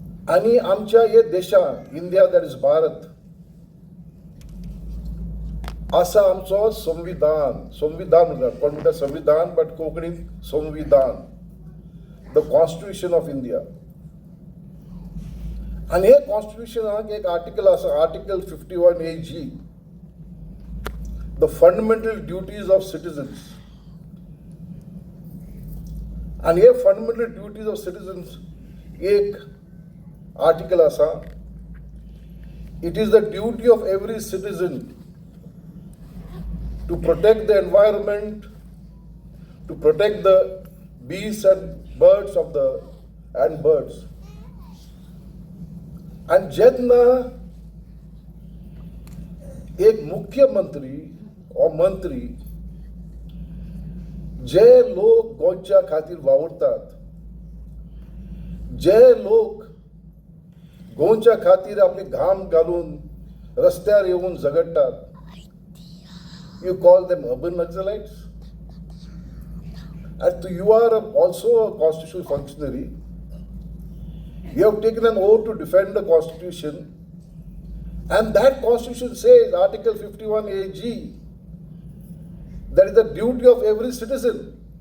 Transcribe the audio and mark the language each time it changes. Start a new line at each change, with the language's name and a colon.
Goan Konkani: आणि आमच्या हे देशान,
English: India that is Bharat,
Goan Konkani: असा आमचो संविधान म्हणटात, कोण म्हणटा संविधान बट कोंकणीत संविधान,
English: The constitution of India.
Goan Konkani: आणि हे कॉन्स्टिट्यूशनाक एक आर्टिकल आसा, article 51AG,
English: The fundamental duties of citizens.
Goan Konkani: आणि हे
English: fundamental duties of citizens
Goan Konkani: एक आर्टिकल आसा,
English: it is the duty of every citizen to protect the environment, to protect the beasts and birds and birds.
Goan Konkani: And जेन्ना एक मुख्यमंत्री or मंत्री जे लोक गोंयच्या खातीर वावुरतात, जे लोक गोंच्या खातीर आपले घाम घालून रस्त्यार येऊन झगडटात,
English: you call them urban Naxalites? And you are also a constitutional functionary. You have taken an oath to defend the Constitution, and that Constitution says, Article 51AG, that is the duty of every citizen.